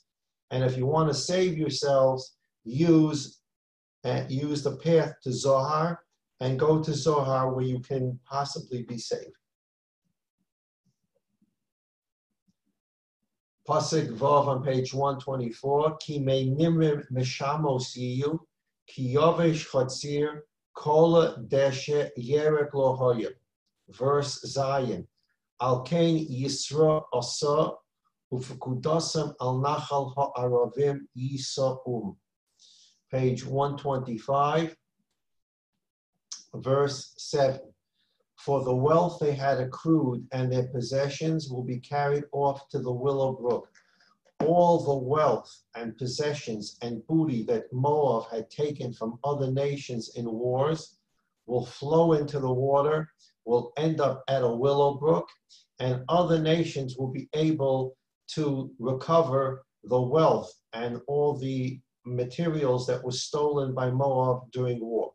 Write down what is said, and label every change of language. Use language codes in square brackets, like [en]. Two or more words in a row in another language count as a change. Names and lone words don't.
[en] And if you want to save yourselves, use the path to Zohar and go to Zohar where you can possibly be saved. Pasuk Vav on page 124, [he] כי מי נמרים משמות יהיו, כי יבש חציר, כלה דשא ירק לא היה. Verse Zion, על כן יתרה עשה, ופקדתם על נחל הערבים ישאום. [en] Page 125, verse 7. For the wealth they had accrued and their possessions will be carried off to the Willow Brook. All the wealth and possessions and booty that Moab had taken from other nations in wars will flow into the water, will end up at a Willow Brook, and other nations will be able to recover the wealth and all the materials that were stolen by Moab during war.